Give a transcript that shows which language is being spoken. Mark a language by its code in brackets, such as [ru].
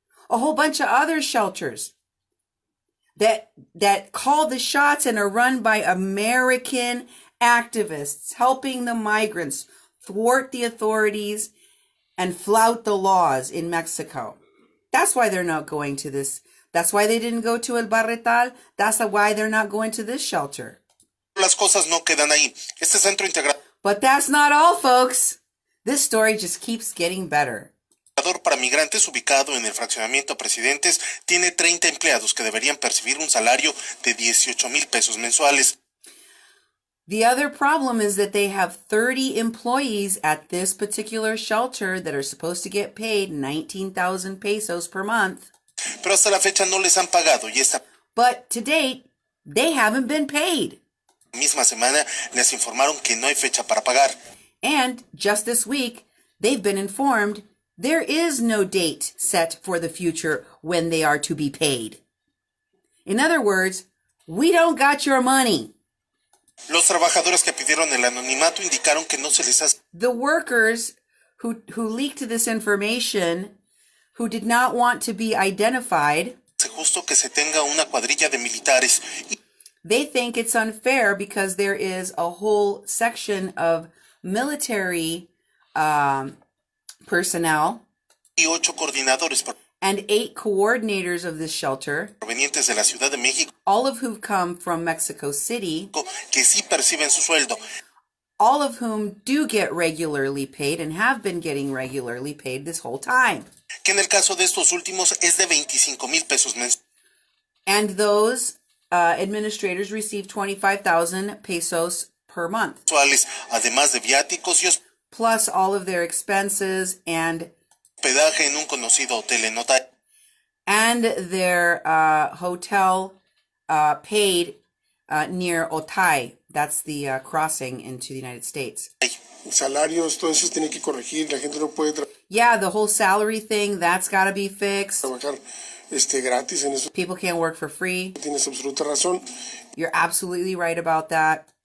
[en] A whole bunch of other shelters that call the shots and are run by American activists helping the migrants thwart the authorities and flout the laws in Mexico. That's why they're not going to this. That's why they didn't go to El Barretal. That's why they're not going to this shelter. [es] Las cosas no quedan ahí. Este centro integrador [en] But that's not all, folks. This story just keeps getting better. [es] para migrantes ubicado en el fraccionamiento Presidentes tiene 30 empleados que deberían percibir un salario de 18,000 pesos mensuales. [en] The other problem is that they have 30 employees at this particular shelter that are supposed to get paid 19,000 pesos per month. [es] Pero hasta la fecha no les han pagado y esta [en] But to date, they haven't been paid. [es] misma semana les informaron que no hay fecha para pagar. [en] And just this week, they've been informed there is no date set for the future when they are to be paid. In other words, we don't got your money. [es] Los trabajadores que pidieron el anonimato indicaron que no se les hace [en] The workers who leaked this information, who did not want to be identified, [es] justo que se tenga una cuadrilla de militares [en] they think it's unfair because there is a whole section of military personnel [es] y 8 coordinadores [en] and 8 coordinators of this shelter, [es] provenientes de la Ciudad de México [en] all of whom come from Mexico City, [es] que sí perciben su sueldo. [en] all of whom do get regularly paid and have been getting regularly paid this whole time. [es] Que en el caso de estos últimos es de 25,000 pesos mensuales. [en] And those administrators receive 25,000 pesos per month, [es] Además de viáticos y [en] plus all of their expenses and [es] hospedaje en un conocido hotel en Otay. [en] and their hotel paid near Otay. That's the crossing into the United States. [es] Salarios, todo eso se tiene que corregir. La gente no puede [en] Yeah, the whole salary thing, that's got to be fixed. [es] trabajar gratis en eso. [en] People can't work for free. [es] Tienes absoluta razón. [en] You're absolutely right about that.